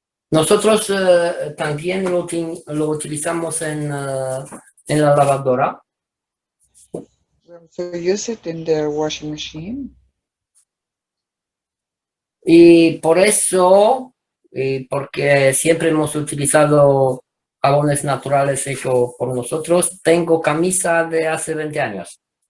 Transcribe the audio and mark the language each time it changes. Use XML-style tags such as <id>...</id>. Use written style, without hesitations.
<es>Nosotros también lo utilizamos en la lavadora.</es> <en>We also use it in the washing machine.</en> <es>Y por eso, porque siempre hemos utilizado jabones naturales hechos por nosotros, tengo camisa de hace 20 años.</es>